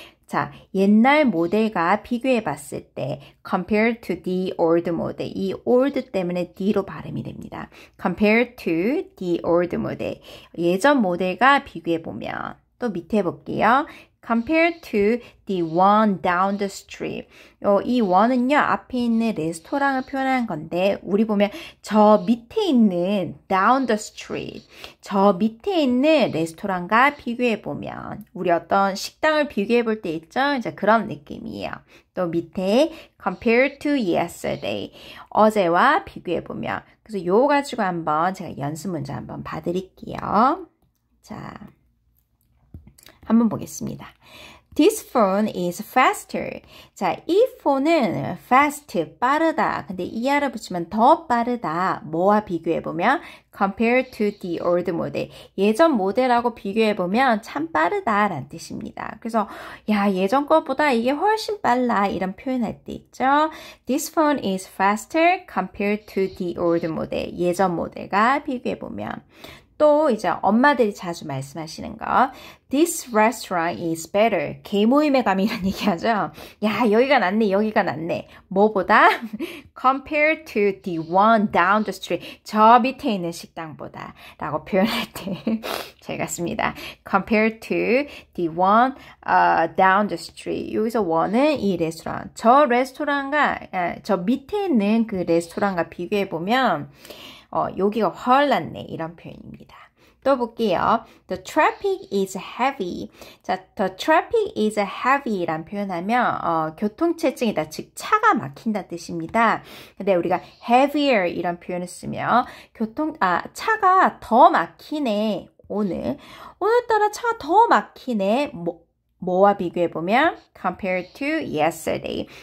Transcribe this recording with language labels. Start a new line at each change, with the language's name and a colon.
Korean: 자, 옛날 모델과 비교해 봤을 때
English: compare to the old model.
Korean: 이 old 때문에 D로 발음이 됩니다.
English: compare to the old model.
Korean: 예전 모델과 비교해 보면 또 밑에 볼게요.
English: compare to the one down the street.
Korean: 이 one은요, 앞에 있는 레스토랑을 표현하는 건데, 우리 보면 저 밑에 있는
English: down the street,
Korean: 저 밑에 있는 레스토랑과 비교해 보면, 우리 어떤 식당을 비교해 볼 때 있죠? 이제 그런 느낌이에요. 또 밑에
English: compare to yesterday,
Korean: 어제와 비교해 보면. 그래서 요거 가지고 한번 제가 연습 문제 한번 봐드릴게요. 자. 한번 보겠습니다.
English: This phone is faster.
Korean: 자, 이 폰은 fast, 빠르다. 근데 ER을 붙이면 더 빠르다. 뭐와 비교해보면
English: compare to the old model.
Korean: 예전 모델하고 비교해보면 참 빠르다라는 뜻입니다. 그래서 야, 예전 것보다 이게 훨씬 빨라. 이런 표현할 때 있죠.
English: This phone is faster compared to the old model.
Korean: 예전 모델과 비교해보면. 또 이제 엄마들이 자주 말씀하시는 거
English: This restaurant is better.
Korean: 개모임에 가면 이런 얘기하죠. 야, 여기가 낫네, 여기가 낫네. 뭐보다?
English: Compared to the one down the street.
Korean: 저 밑에 있는 식당보다 라고 표현할 때 제가 씁니다.
English: Compared to the one down the street.
Korean: 여기서 one은 이 레스토랑. 저 레스토랑과 저 밑에 있는 그 레스토랑과 비교해보면 여기가 훨 낫네 이런 표현입니다. 또 볼게요.
English: The traffic is heavy.
Korean: 자,
English: the traffic is heavy
Korean: 란 표현하면 교통체증이다. 즉 차가 막힌다 뜻입니다. 근데 우리가 heavier 이런 표현을 쓰면 차가 더 막히네. 오늘따라 차가 더 막히네. 뭐와 비교해보면
English: compared to yesterday.